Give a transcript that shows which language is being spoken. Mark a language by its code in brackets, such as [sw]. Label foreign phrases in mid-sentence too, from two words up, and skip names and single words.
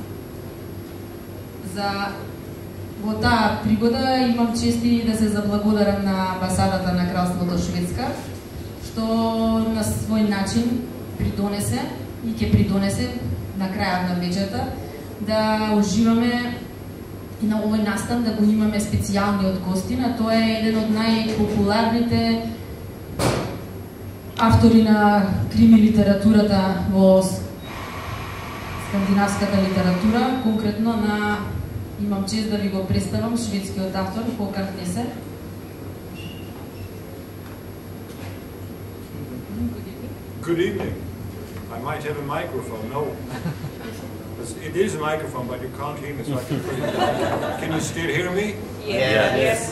[mk] Во таа пригода имам чести да се заблагодарам на амбасадата на Кралството Шведска, што на свој начин придонесе и ќе придонесе на крајот на вечерта да уживаме и на овој настан, да го имаме специјалниот гостин, а тоа е еден од најпопуларните автори на крими литературата во скандинавската литература, конкретно на, имам чест да ви го представам, шведскиот автор Håkan Nesser. [en] Good evening. I might have a microphone. No. It is a microphone, but you can't hear me, so I can you still hear me? Yeah. Yes.